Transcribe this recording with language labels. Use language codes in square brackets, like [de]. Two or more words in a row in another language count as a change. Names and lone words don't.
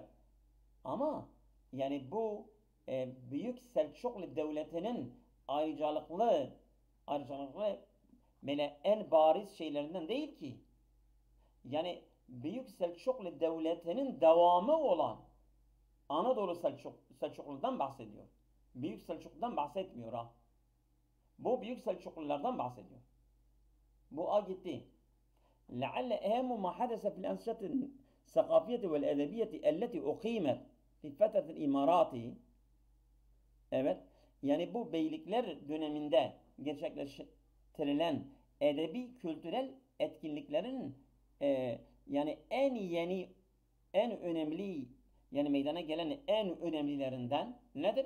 [tr] Ama yani bu Büyük Selçuklu Devleti'nin ayrıcalıklı böyle en bariz şeylerinden değil ki. Yani Büyük Selçuklu Devleti'nin devamı olan Anadolu Selçuklu'dan bahsediyor. Büyük Selçuklu'dan bahsetmiyor ha. Bu Büyük Selçuklulardan bahsediyor. Bu A gitti. [ar] لعل أهم ما حدث في الأنشطة الثقافية والأدبية التي أقيمت في فترة الإمارات. [tr] Evet. Yani bu beylikler döneminde gerçekleştirilen edebi kültürel etkinliklerin Yani en yeni, en önemli, yani meydana gelen en önemlilerinden nedir?